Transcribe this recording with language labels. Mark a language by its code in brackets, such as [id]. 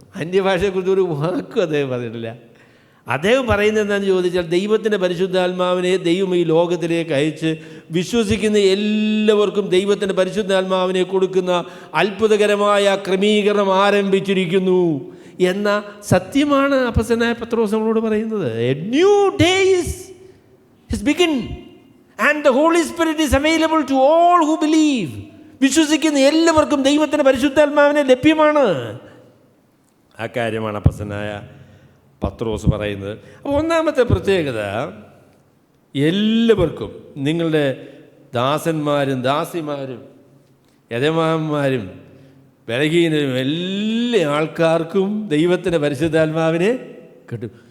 [ml] അന്യഭാഷയെക്കുറിച്ച് ഒരു വാക്കും അദ്ദേഹം പറഞ്ഞിട്ടില്ല. അദ്ദേഹം പറയുന്നത് എന്താണെന്ന് ചോദിച്ചാൽ ദൈവത്തിൻ്റെ പരിശുദ്ധാത്മാവിനെ ദൈവം ഈ ലോകത്തിലേക്ക് അയച്ച് വിശ്വസിക്കുന്ന എല്ലാവർക്കും ദൈവത്തിൻ്റെ പരിശുദ്ധാത്മാവിനെ കൊടുക്കുന്ന അത്ഭുതകരമായ ക്രമീകരണം ആരംഭിച്ചിരിക്കുന്നു എന്ന സത്യമാണ് അപ്പസ്തലനായ പത്രോസ് നമ്മളോട് പറയുന്നത്. [en] A new day is begin and the Holy Spirit is available to all who believe. [ml] വിശ്വസിക്കുന്ന എല്ലാവർക്കും ദൈവത്തിൻ്റെ പരിശുദ്ധാത്മാവിനെ ലഭ്യമാണ്. ആ കാര്യമാണ് അപ്പസ്തലനായ പത്രോസ് പറയുന്നത്. അപ്പോൾ ഒന്നാമത്തെ പ്രത്യേകത, എല്ലാവർക്കും, നിങ്ങളുടെ ദാസന്മാരും ദാസിമാരും യജമാനന്മാരും ബലഹീനരും എല്ലാ ആൾക്കാർക്കും ദൈവത്തിൻ്റെ പരിശുദ്ധാത്മാവിനെ കിട്ടും.